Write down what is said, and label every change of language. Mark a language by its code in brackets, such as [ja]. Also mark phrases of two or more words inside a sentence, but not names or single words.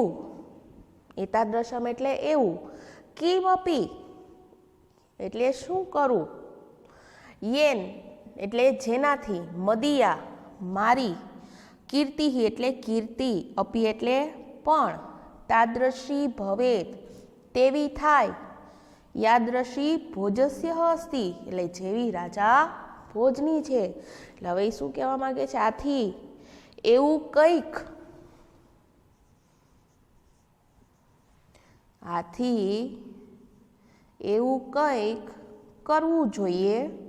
[gu] एतादृशम એટલે એવું, किमपि એટલે શું કરું, येन એટલે જેનાથી, मदीया मारी, कीर्ति એટલે કીર્તિ, अपि એટલે પણ, [sa] तादृशी भवेत् [gu] તેવી થાય, [sa] यादृशी भोजस्य अस्ति [gu] એટલે જેવી રાજા ભોજની છે। એટલે હવે શું કહેવા માંગે છે? આથી એવું કંઈક, આથી એવું કંઈક કરવું જોઈએ